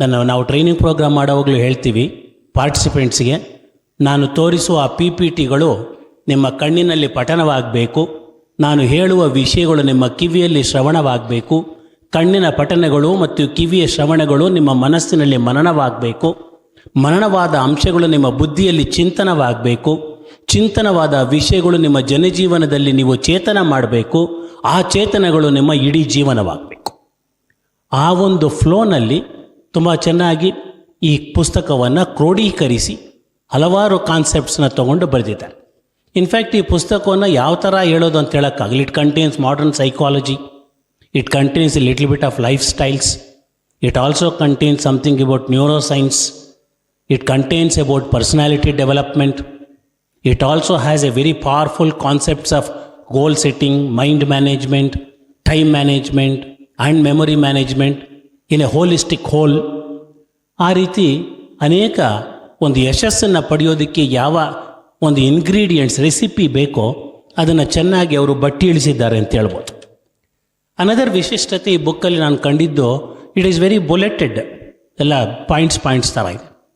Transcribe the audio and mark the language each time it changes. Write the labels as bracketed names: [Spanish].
[Kannada] ನಾವು training programme ಮಾಡೋವಾಗಲೂ ಹೇಳ್ತೀವಿ ಪಾರ್ಟಿಸಿಪೆಂಟ್ಸ್ಗೆ, ನಾನು ತೋರಿಸುವ PPTಗಳು ನಿಮ್ಮ ಕಣ್ಣಿನಲ್ಲಿ ಪಠನವಾಗಬೇಕು, ನಾನು ಹೇಳುವ ವಿಷಯಗಳು ನಿಮ್ಮ ಕಿವಿಯಲ್ಲಿ ಶ್ರವಣವಾಗಬೇಕು, ಕಣ್ಣಿನ ಪಠನಗಳು ಮತ್ತು ಕಿವಿಯ ಶ್ರವಣಗಳು ನಿಮ್ಮ ಮನಸ್ಸಿನಲ್ಲಿ ಮನನವಾಗಬೇಕು, ಮನನವಾದ ಅಂಶಗಳು ನಿಮ್ಮ ಬುದ್ಧಿಯಲ್ಲಿ ಚಿಂತನವಾಗಬೇಕು, ಚಿಂತನವಾದ ವಿಷಯಗಳು ನಿಮ್ಮ ಜನಜೀವನದಲ್ಲಿ ನೀವು ಚೇತನ ಮಾಡಬೇಕು, ಆ ಚೇತನಗಳು ನಿಮ್ಮ ಇಡೀ ಜೀವನವಾಗಬೇಕು. ಆ ಒಂದು ಫ್ಲೋನಲ್ಲಿ ತುಂಬ ಚೆನ್ನಾಗಿ ಈ ಪುಸ್ತಕವನ್ನು ಕ್ರೋಢೀಕರಿಸಿ ಹಲವಾರು ಕಾನ್ಸೆಪ್ಟ್ಸ್ನ ತೊಗೊಂಡು ಬರೆದಿದ್ದಾರೆ. ಇನ್ಫ್ಯಾಕ್ಟ್ ಈ ಪುಸ್ತಕವನ್ನು ಯಾವ ಥರ ಹೇಳೋದು ಅಂತ ಹೇಳೋಕ್ಕಾಗಲಿ. [English] It contains modern psychology, it contains a little bit of lifestyles, it also contains something about neuroscience, it contains about personality development, it also has a very powerful concepts of goal setting, mind management, time management and memory management in a holistic whole. [Kannada] ಆ ರೀತಿ ಅನೇಕ ಒಂದು ಯಶಸ್ಸನ್ನು ಪಡೆಯೋದಕ್ಕೆ ಯಾವ ಒಂದು ingredients recipe ಬೇಕೋ ಅದನ್ನು ಚೆನ್ನಾಗಿ ಅವರು ಬಟ್ಟಿ ಇಳಿಸಿದ್ದಾರೆ ಅಂತ ಹೇಳ್ಬೋದು. ಅನದರ್ ವಿಶಿಷ್ಟತೆ ಈ ಬುಕ್ಕಲ್ಲಿ ನಾನು ಕಂಡಿದ್ದು, [English] it is very bulleted, [Kannada] ಎಲ್ಲ ಪಾಯಿಂಟ್ಸ್ ಥರ ಇದೆ.